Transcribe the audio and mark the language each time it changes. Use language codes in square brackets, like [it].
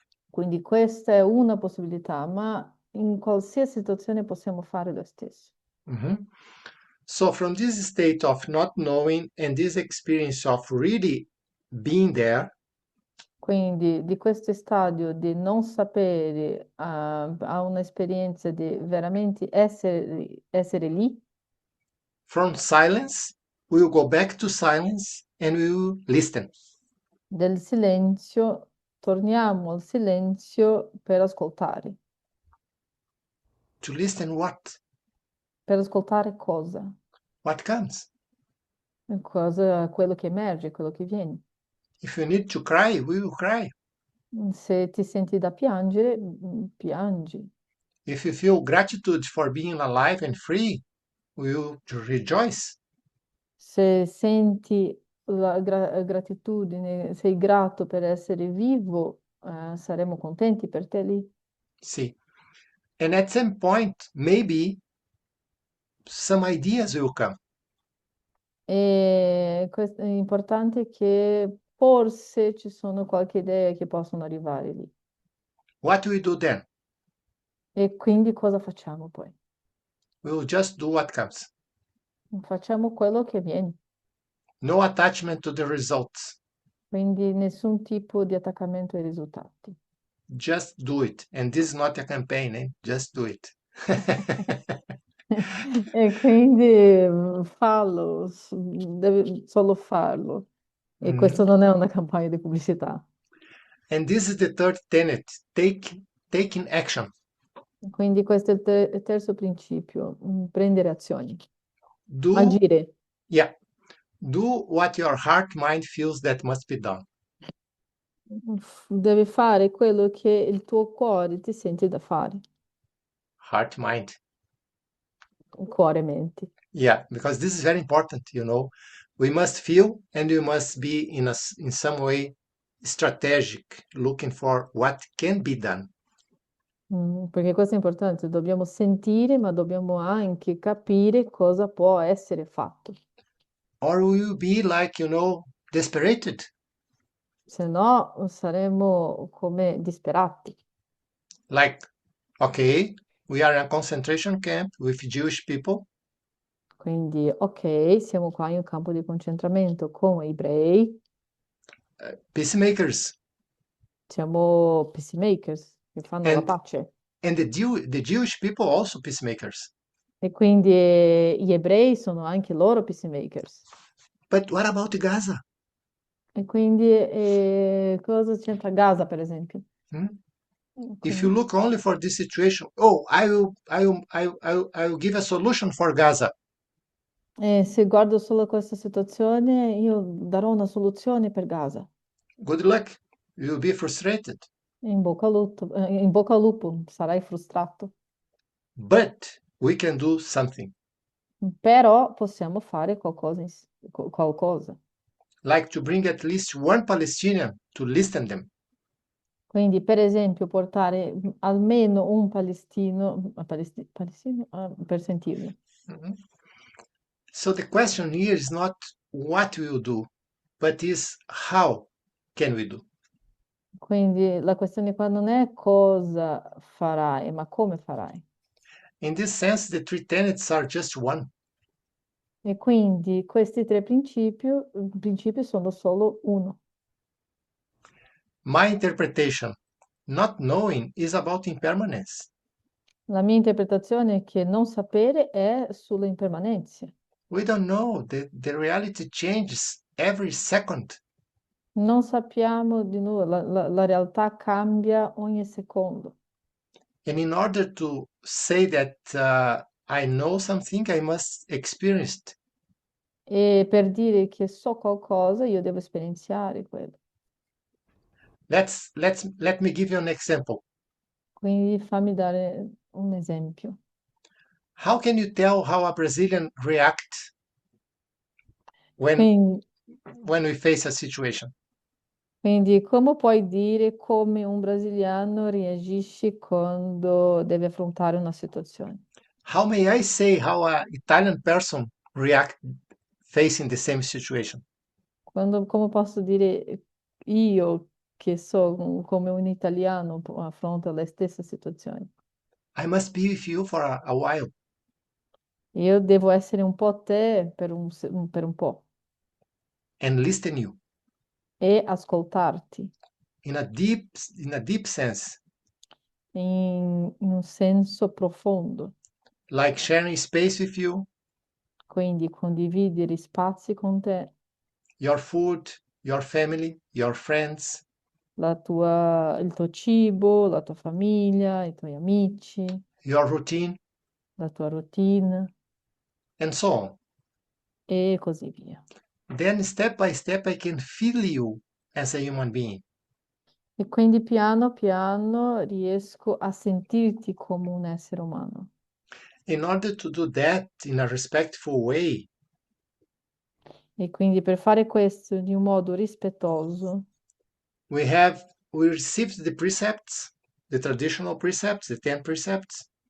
[it] Quindi questa è una possibilità, ma in qualsiasi situazione possiamo fare lo stesso. Mhm. [en] So from this state of not knowing and this experience of really being there, [it] Quindi di questo stadio di non sapere a un'esperienza di veramente essere lì, [en] from silence, we will go back to silence and we will listen. [it] del silenzio, torniamo al silenzio per ascoltare. [en] To listen what? [it] Per ascoltare cosa? [en] What comes? [it] Cosa, quello che emerge, quello che viene. [en] If you need to cry, we will cry. [it] Se ti senti da piangere, piangi. [en] If you feel gratitude for being alive and free, we will rejoice. [it] Se senti la gratitudine, sei grato per essere vivo, saremo contenti per te lì. [en] See. And at some point, maybe some ideas will come. [it] E è importante che forse ci sono qualche idea che possono arrivare lì. [en] What we do then? [it] E quindi cosa facciamo poi? [en] We will just do what comes. [it] Facciamo quello che viene. [en] No attachment to the results. [it] Quindi nessun tipo di attaccamento ai risultati. [en] Just do it. And this is not a campaign, eh? Just do it. [it] E quindi fallo, devi solo farlo. E questo non è una campagna di pubblicità. [en] And this is the third tenet. Take taking action. [it] Quindi questo è il terzo principio, prendere azioni, [en] Do, [it] agire. [en] yeah, do what your heart mind feels that must be done. [it] Devi fare quello che il tuo cuore ti sente da fare, [en] Heart mind. [it] cuore menti. [en] Yeah, because this is very important, We must feel and we must be in some way strategic, looking for what can be done. [it] Perché questo è importante, dobbiamo sentire, ma dobbiamo anche capire cosa può essere fatto. [en] Or we will be like, desperated. [it] Se no saremo come disperati. [en] Like, okay, we are in a concentration camp with Jewish people. [it] Quindi, ok, siamo qua in un campo di concentramento con ebrei, [en] Peacemakers. [it] siamo peacemakers, che fanno la [en] And [it] pace. [en] and the Jewish people also peacemakers. [it] E quindi gli ebrei sono anche loro peacemakers. [en] But what about Gaza? [it] E quindi cosa c'entra Gaza, per esempio? Hmm? Ok. [en] If you look only for this situation, oh, I will give a solution for Gaza. [it] E se guardo solo questa situazione, io darò una soluzione per Gaza. [en] Good luck. You will be frustrated. [it] In bocca al lupo, sarai frustrato. [en] But we can do something. [it] Però possiamo fare qualcosa. [en] Like to bring at least one Palestinian to listen them. [it] Quindi, per esempio, portare almeno un palestino per sentirlo. Mhm. [en] So the question here is not what we will do, but is how can we do. [it] Quindi la questione qua non è cosa farai, ma come farai. [en] In this sense, the three tenets are just one. [it] E quindi questi tre principi sono solo uno. [en] My interpretation, not knowing, is about impermanence. [it] La mia interpretazione è che non sapere è sulle impermanenze. [en] We don't know. The reality changes every second. [it] Non sappiamo di nulla, la realtà cambia ogni secondo. [en] And in order to say that I know something, I must experience it. [it] E per dire che so qualcosa, io devo esperienziare quello. [en] Let me give you an example. [it] Quindi fammi dare un esempio. [en] How can you tell how a Brazilian reacts when [it] Quindi, [en] we face a situation? [it] quindi come puoi dire come un brasiliano reagisce quando deve affrontare una situazione? [en] How may I say how an Italian person react facing the same situation? [it] Come posso dire io che so come un italiano affronta le stesse situazioni? [en] I must be with you for a while [it] Io devo essere un po' te per un po' [en] and listen you [it] e ascoltarti [en] in a deep sense, [it] in un senso profondo, [en] like sharing space with you, [it] quindi condividere spazi con te, [en] your food, your family, your friends, [it] il tuo cibo, la tua famiglia, i tuoi amici, [en] your routine, [it] la tua routine [en] and so on. [it] e così via. [en] Then step by step, I can feel you as a human being. [it] E quindi piano piano riesco a sentirti come un essere umano. [en] In order to do that in a respectful way, [it] E quindi per fare questo in un modo rispettoso, [en] we received the precepts, the traditional precepts, the 10 precepts.